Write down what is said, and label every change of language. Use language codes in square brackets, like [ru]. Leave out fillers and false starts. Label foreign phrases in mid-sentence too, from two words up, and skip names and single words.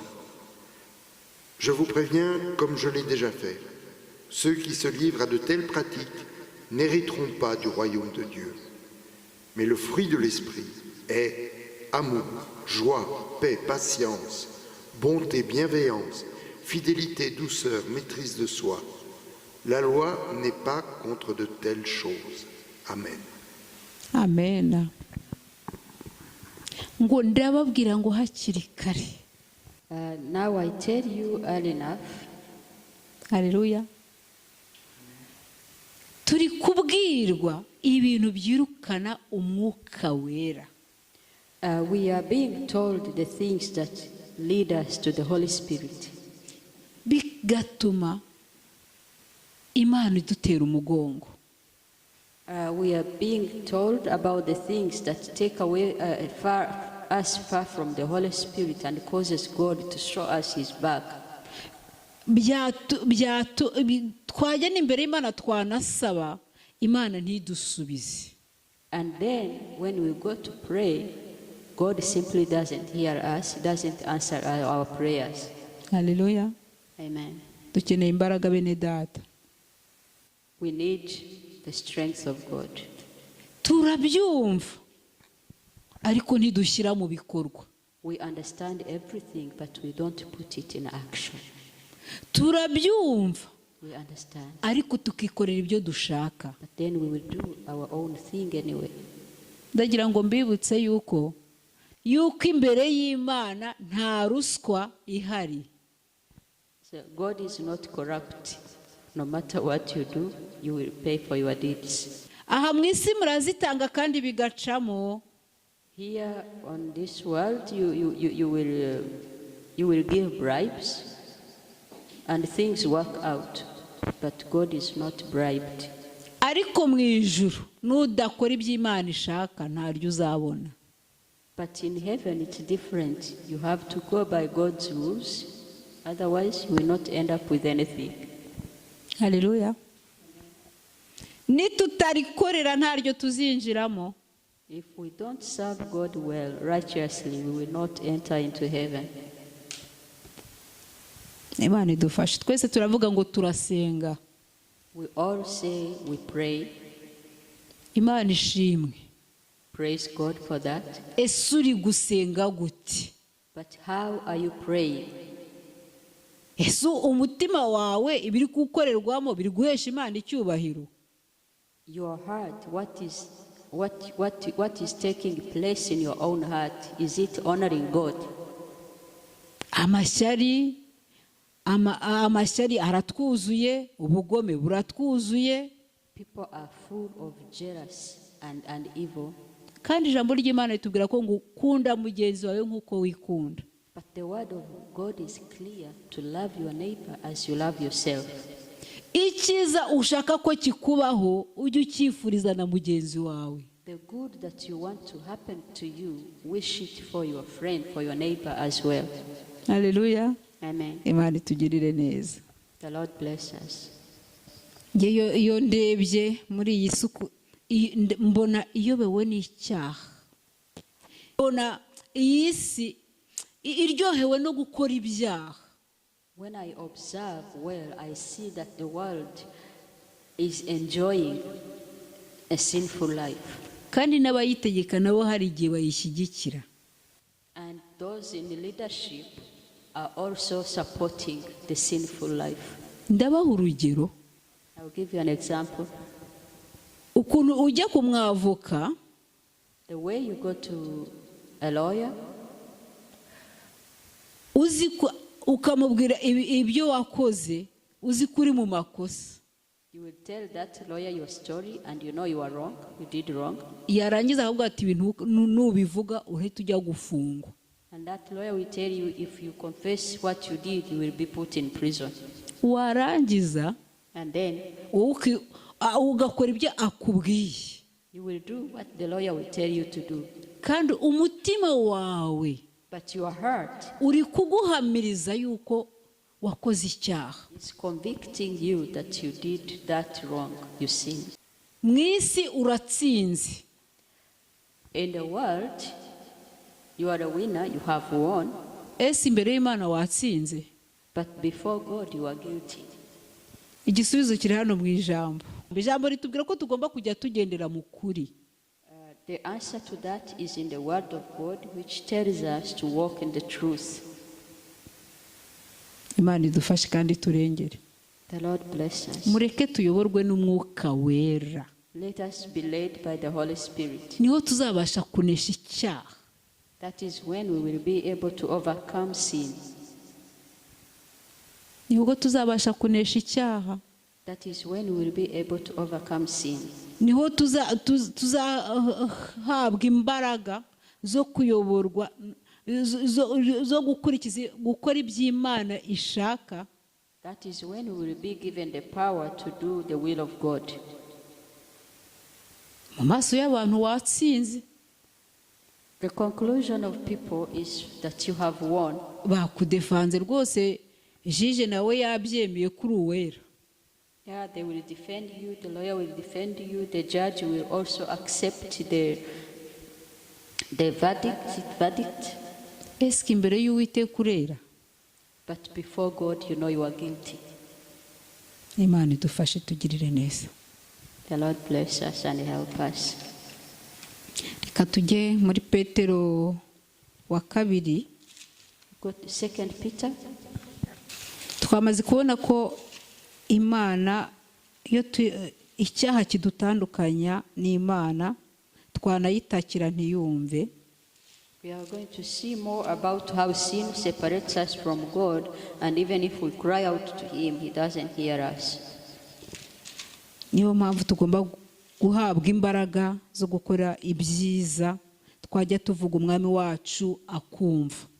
[fr] Je vous préviens, comme je l'ai déjà fait, ceux qui se livrent à de telles pratiques n'hériteront pas du royaume de Dieu. Mais le fruit de l'esprit est amour, joie, paix, patience, bonté, bienveillance, fidélité, douceur, maîtrise de soi. La loi n'est pas contre de telles choses. Amen. Amen. [rw] Ngo ndababwira ngo hakiri kare. [en] Now I tell you early enough. [rw] Haleluya. Turi kubwirwa ibintu byirukana umwuka wera. [en] We are being told the things that lead us to the Holy Spirit. [rw] Bigatuma Imana idutera umugongo. [en] We are being told about the things that take away us far from the Holy Spirit and causes God to show us his back. [rw] Twajya n'imbere y'Imana twanasaba, Imana ntidusubize. [en] And then when we go to pray, God simply doesn't hear us, doesn't answer our prayers. Hallelujah. Amen. [rw] Dukeneye imbaraga bene data. [en] We need the strength of God. [rw] Turabyumva ariko ntidushyira mu bikorwa. [en] We understand everything, but we don't put it in action. [rw] Turabyumva, [en] we understand, [rw] ariko tukikorera ibyo dushaka. [en] But then we will do our own thing anyway. [rw] Ndagira ngo mbibutse yuko imbere y'Imana nta ruswa ihari. [en] So God is not corrupt. No matter what you do, you will pay for your deeds. [rw] Aha mu isi murazitanga kandi bigacamo. [en] Here on this world, you will give bribes, and things work out. But God is not bribed. [rw] Ariko mu ijuru nudakora ibyo Imana ishaka ntaryo uzabona. [en] But in heaven it's different. You have to go by God's rules. Otherwise, you will not end up with anything. Hallelujah. [rw] Nitutarikorera ntaryo tuzinjiramo. [en] If we don't serve God well, righteously, we will not enter into heaven. [rw] Imana idufashe. Twese turavuga ngo turasenga. [en] We all say we pray. [rw] Imana ishimwe. [en] Praise God for that. [rw] Ese uri gusenga gute? [en] But how are you praying? [rw] Ese umutima wawe ibiri gukorerwamo biri guhesha Imana icyubahiro? [en] Your heart, what is taking place in your own heart? Is it honoring God? [rw] Amashyari aratwuzuye, ubugome buratwuzuye. [en] People are full of jealousy. and evil. [rw] kandi ijambo ry'Imana ritubwira ko ngo ukunda mugenzi wawe nk'uko wikunda. [en] But the word of God is clear to love your neighbor as you love yourself. [rw] Icyiza ushaka ko kikubaho ujye ucyifuriza na mugenzi wawe. [en] The good that you want to happen to you, wish it for your friend, for your neighbor as well. [rw] Haleluya. Amen. Imana itugirire neza. [en] The Lord bless us. [rw] Iyo ndebye muri iyi suku mbona iyobewe n'icyaha. Mbona iyi si iryohewe no gukora ibyaha. [en] When I observe well, I see that the world is enjoying a sinful life. [rw] Kandi n'abayitegeka nabo hari igihe bayishyigikira. [en] And those in the leadership are also supporting the sinful life. [rw] Ndabaha urugero. [en] I will give you an example. [rw] Ukuntu ujya ku mwavoka, [en] the way you go to a lawyer, [rw] ukamubwira ibyo wakoze, uzi kuri mu makosa. [en] You will tell that lawyer your story and you know you are wrong, you did wrong. [rw] Yarangiza ahubwo ati ibintu nubivuga uhita ujya gufungwa. [en] And that lawyer will tell you if you confess what you did, you will be put in prison. [rw] Warangiza [en] and then [rw] ugakora ibyo akubwiye. [en] You will do what the lawyer will tell you to do. [rw] Kandi umutima wawe, [en] but your heart, [rw] uri kuguhamiriza yuko wakoze icyaha. [en] It's convicting you that you did that wrong, you sinned. [rw] Mwisi uratsinze. [en] In the world, you are a winner, you have won. [rw] Ese imbere y'Imana watsinze. [en] But before God, you are guilty. [rw] Igisubizo kiri hano mu ijambo. Ijambo ritubwira ko tugomba kujya tugendera mu kuri. [en] The answer to that is in the word of God, which tells us to walk in the truth. [rw] Imana idufashe kandi turengere. [en] The Lord bless us. [rw] Mureke tuyoborwe n'Umwuka Wera. [en] Let us be led by the Holy Spirit. [rw] Niho tuzabasha kunesha icyaha. [en] That is when we will be able to overcome sin. [rw] Niho tuzabasha kunesha icyaha. [en] That is when we will be able to overcome sin. [rw] Niho tuzahabwa imbaraga zo kuyoborwa, zo gukora iby'Imana ishaka. [en] That is when we will be given the power to do the will of God. [rw] Mu maso y'abantu watsinze. [en] The conclusion of people is that you have won. [rw] Bakudefanze rwose, jije nawe yabyemeye kuri uwera. [en] Yeah, they will defend you, the lawyer will defend you, the judge will also accept the verdict. [rw] Eske imbere y'Uwiteka urera? [en] But before God, you know you are guilty. [rw] Imana idufashe tugirire neza. [en] The Lord bless us and help us. [rw] Reka tujye muri Petero wa kabiri. [en] Go to 2 Peter. [rw] Twamaze kubona ko Imana iyo icyaha kidutandukanya n'Imana twanayitakira ntiyumve. [en] We are going to see more about how sin separates us from God, and even if we cry out to Him, He doesn't hear us. [rw] Niyo mpamvu tugomba guhabwa imbaraga zo gukora ibyiza, twajya tuvuga umwami wacu akumva.